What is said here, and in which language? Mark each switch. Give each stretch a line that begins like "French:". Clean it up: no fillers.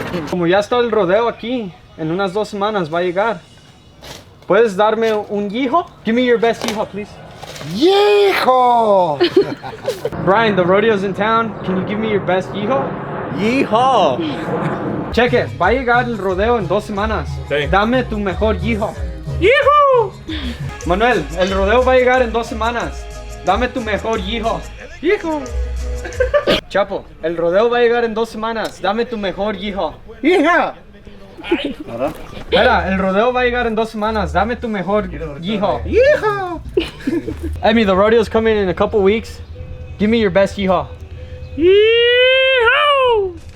Spanish: Como ya está el rodeo aquí, en unas 2 semanas va a llegar. ¿Puedes darme un yeehaw?
English: Give me your best yeehaw, please. Yeehaw! Brian, the rodeo's in town. Can you give me your best yeehaw? Yeehaw! Check it.
Spanish: Va a llegar el rodeo en 2 semanas. Sí. Dame tu mejor yeehaw. Yeehaw! Manuel, el rodeo va a llegar en 2 semanas. Dame tu mejor yeehaw. Yeehaw! Chapo, el rodeo va a llegar en 2 semanas. Dame tu mejor yeehaw. Yeehaw! Espera, el rodeo va a llegar en 2 semanas. Dame tu mejor yeehaw. Yeehaw!
English: Emmy, the rodeo's coming in a couple weeks. Give me your best yeehaw. Yeehaw!